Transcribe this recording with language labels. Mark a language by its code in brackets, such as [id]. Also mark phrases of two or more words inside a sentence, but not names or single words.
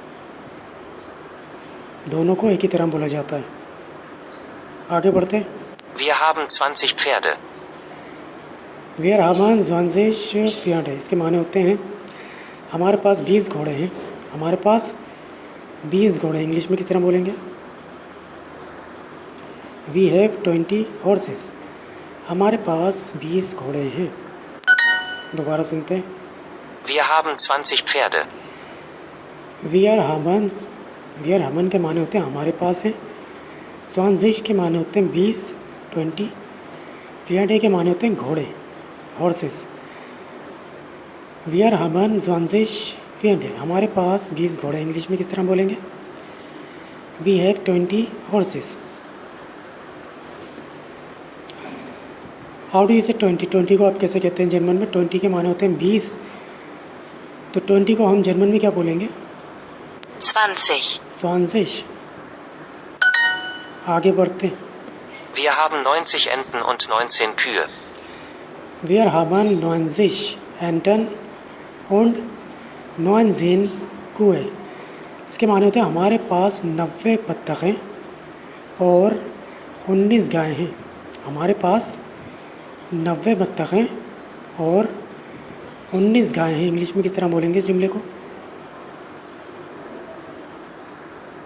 [hi] दोनों को एक ही तरह बोला जाता है। आगे बढ़ते हैं। [de] Wir haben 20 Pferde. Wir haben 20 Pferde। [hi] इसके माने होते हैं हमारे पास 20 घोड़े हैं। हमारे पास 20 घोड़े। इंग्लिश में किस तरह बोलेंगे? [en] We have 20 horses। [hi] हमारे पास 20 घोड़े हैं। दोबारा सुनते हैं। [de] Wir haben 20 Pferde. Wir haben [hi] के माने होते हैं हमारे पास हैं। 20 के माने होते हैं 20 20। Pferde के माने होते हैं घोड़े horses। [de] Wir haben 20 Pferde। [hi] हमारे पास 20 घोड़े। इंग्लिश में किस तरह बोलेंगे? [en] We have 20 horses। How do you say 20। [hi] 20 को आप कैसे कहते हैं जर्मन में? 20 के माने होते हैं 20। तो 20 को हम जर्मन में क्या बोलेंगे? 20. 20। आगे बढ़ते हैं। [de] Wir haben 90 Enten und 19 Kühe. Wir haben 90 Enten und 19 Kühe। [hi] इसके माने होते हैं हमारे पास 90 बत्तखें और 19 गायें हैं। हमारे पास 90 बत्तखें और 19 गायें हैं। इंग्लिश में किस तरह बोलेंगे इस जुमले को?